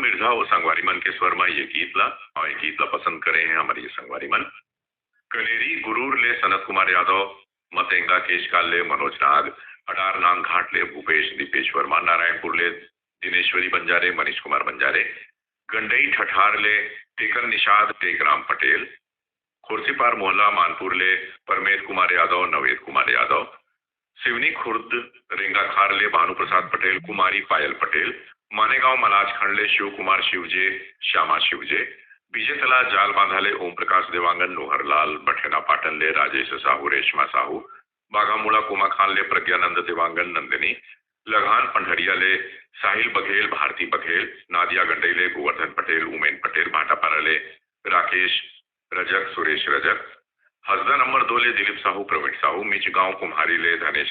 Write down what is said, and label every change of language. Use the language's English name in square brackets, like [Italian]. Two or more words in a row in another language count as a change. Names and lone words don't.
[Chhattisgarhi] हो संगवारी मन के स्वर में ये गीत ला और ये गीत ला पसंद करे हैं हमारे ये संगवारी मन। कनेरी गुरूर ले सनत कुमार यादव, मतंगा केशकाल ले मनोज नाग, अडार नांग घाट ले भूपेश दीपेश वर्मा, नारायणपुर ले दिनेश्वरी बंजारे मनीष कुमार बंजारे, गंडई ठठार ले टेकन निषाद टेकराम पटेल, खुर्सीपार मोहल्ला मानपुर ले परमेश कुमार यादव नवेद कुमार यादव, सिवनी खुर्द रेंगाखार ले भानु प्रसाद पटेल कुमारी पायल पटेल, मानेगांव मलाज खंड ले शिव कुमार शिवजे श्यामा शिवजे, बीजेतला जाल बांधाले ओम प्रकाश देवांगन नोहरलाल, बठेना पाटन ले राजेश साहू रेशमा साहू, बाघामुड़ा कुमा खान ले प्रज्ञानंद देवांगन नंदिनी, लगान पंडरिया ले साहिल बघेल भारती बघेल, नादिया गंडई ले गोवर्धन पटेल उमेन पटेल, भाटापारा ले राकेश रजक सुरेश रजक, हसदा नंबर 2 ले दिलीप साहू प्रवीण साहू, मिचगांव कुम्हारी ले धनेश